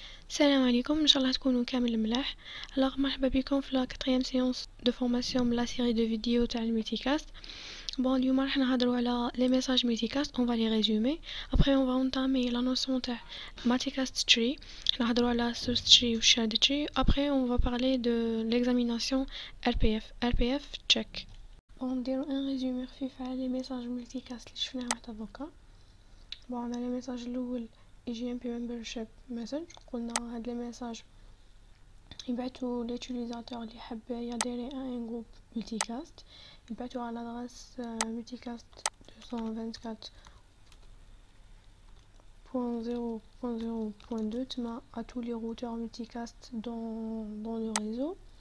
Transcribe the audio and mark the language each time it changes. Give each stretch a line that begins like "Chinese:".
Arabic: السلام عليكم، ان شاء الله تكونوا كامل ملاح. مرحبا بكم في لا
French: 4e séance de formation
Arabic: من لا
French: série de vidéos
Arabic: تاع الميتيكاست. اليوم راح نهضروا على
French: les messages multicast. On va les résumer. Après on va entamer la notion تاع multicast tree.
Arabic: نهضروا على
French: source tree و shared tree. Après on va parler de l'examination RPF check.
Arabic: نديروا
French: un résumé
Arabic: خفيف على
French: les messages multicast
Arabic: اللي شفناهم حتى دوكا.
French: on a le message الاول EGMP membership message.
Arabic: قلنا هاد لي ميساج يبعثوا ليوتيليزاتور اللي حاب ياديري ان جروب multicast، يبعثوا على l'adresse multicast224.0.0.2 تما
French: à tous les routeurs multicast dans le réseau.